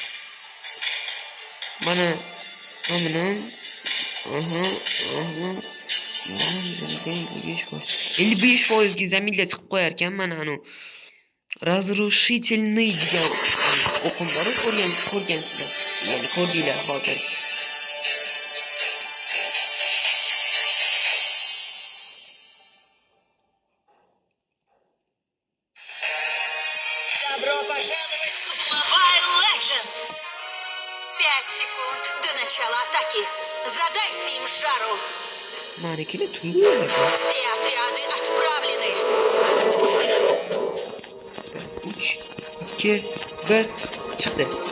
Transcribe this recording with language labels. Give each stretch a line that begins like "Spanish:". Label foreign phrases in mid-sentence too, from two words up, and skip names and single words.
Uzbek: Mana nomini. Aha. 55% zaminga chiqib qo'yar ekan mana anu разрушительный degan o'qim bor, ko'rgansizlar. Ya'ni ko'rdinglar hozir.
Russian: Добро пожаловать в Mobile Legends! 5 секунд до начала атаки. Задайте им жару.
Uzbek: Manikilar tuyuladi.
Russian: Все отряды отправлены.
Uzbek: 3, 2, 1 chiqdi.